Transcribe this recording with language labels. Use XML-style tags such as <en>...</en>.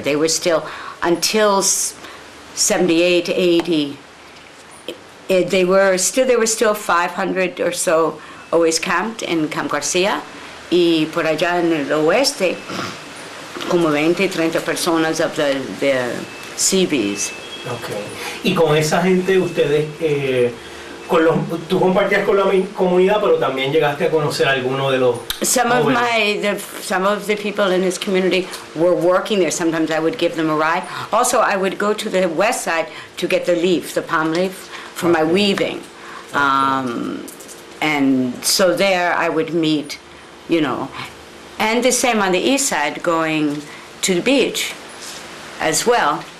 <en>They were still, until 78, 80, there were still 500 or so always camped in Camp Garcia,</en> <es>y por allá en el oeste, como 20, 30 personas</es> <en>of the Seabees. Okay.</en> <es>Y con esa gente ustedes, tú compartías con la comunidad, pero también llegaste a conocer a alguno de los.</es> <en>Some of the people in this community were working there. Sometimes I would give them a ride. Also, I would go to the west side to get the leaf, the palm leaf, for my weaving. And so there I would meet, and the same on the east side, going to the beach as well.</en>